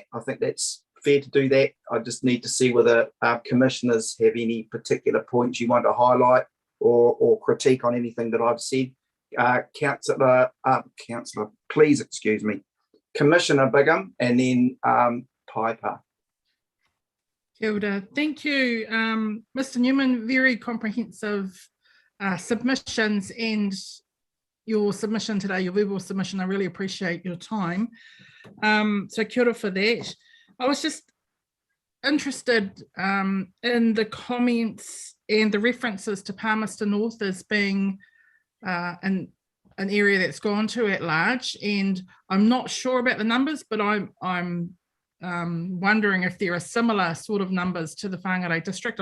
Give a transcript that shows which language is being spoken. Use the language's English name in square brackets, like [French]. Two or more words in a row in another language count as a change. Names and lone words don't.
[English] I think that's fair to do that. I just need to see whether commissioners have any particular points you want to highlight or critique on anything that I've said. Councillor, please excuse me. Commissioner Bigham, and then Piper. [Māori] Kia ora. [English] Thank you, Mr. Newman. Very comprehensive submissions, and your submission today, your verbal submission, I really appreciate your time. So [Māori] kia ora [English] for that. I was just interested in the comments and the references to Palmerston North as being an area that's gone to at large, and I'm not sure about the numbers, but I'm wondering if there are similar sort of numbers to the Whangarei district.